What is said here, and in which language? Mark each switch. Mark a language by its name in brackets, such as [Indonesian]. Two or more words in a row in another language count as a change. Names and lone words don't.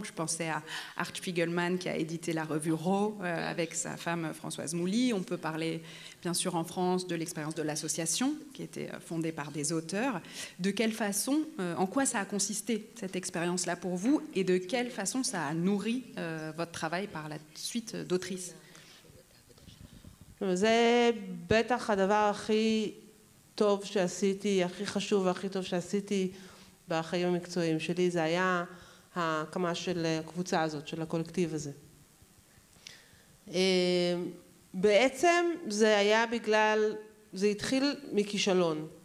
[French] Je pensais à Art Spiegelman qui a édité la revue Raw avec sa femme Françoise Mouly. On peut parler bien sûr en France de l'expérience de l'association qui était fondée par des auteurs. De quelle façon, en quoi ça a consisté cette expérience-là pour vous et de quelle façon ça a nourri votre travail par la suite d'autrice? [Hebrew] זה בטח הדבר הכי טוב שעשיתי, הכי חשוב והכי טוב שעשיתי בחיים המקצועיים שלי, זה היה ההקמה של הקבוצה הזאת, של הקולקטיב הזה. בעצם זה היה זה התחיל מכישלון.